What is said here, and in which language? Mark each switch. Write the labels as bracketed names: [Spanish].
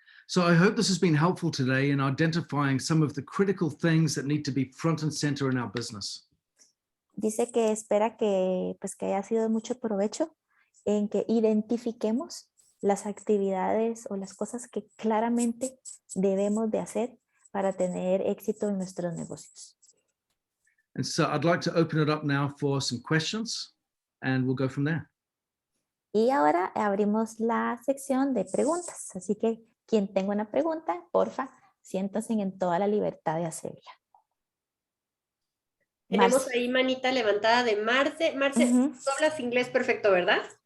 [English] So I hope this has been helpful today in identifying some of the critical things that need to be front and center in our business. [Spanish] Dice que espera que, pues, que haya sido de mucho provecho en que identifiquemos las actividades o las cosas que claramente debemos de hacer para tener éxito en nuestros negocios. [English] And so I'd like to open it up now for some questions and we'll go from there. [Spanish] Y ahora abrimos la sección de preguntas. Así que quien tenga una pregunta, porfa, siéntanse en toda la libertad de hacerla. Tenemos Marce. ahí manita levantada de Marce. Marce, tú hablas inglés perfecto, ¿verdad?